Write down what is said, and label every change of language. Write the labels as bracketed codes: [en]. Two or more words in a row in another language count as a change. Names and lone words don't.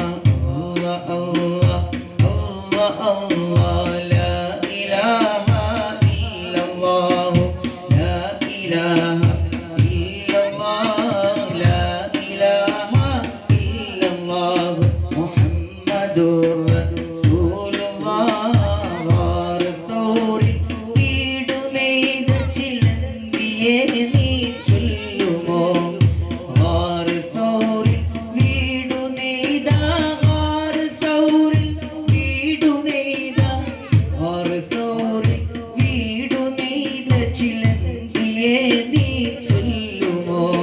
[ar] الله الله الله لا إله إلا الله لا إله إلا الله لا إله إلا الله محمد رسول الله [ml] വാർത്തോറി വീടുമെയ്ത ചില നബിയെ നീ ചൊല്ലുമോ ഗാർ സൗറിൽ വീടു നെയ്ത ഗാർ സൗറിൽ വീടു നെയ്ത ഗാർ സൗറിൽ വീടു നെയ്ത ചിലന്തിയെ നീ ചൊല്ലുമോ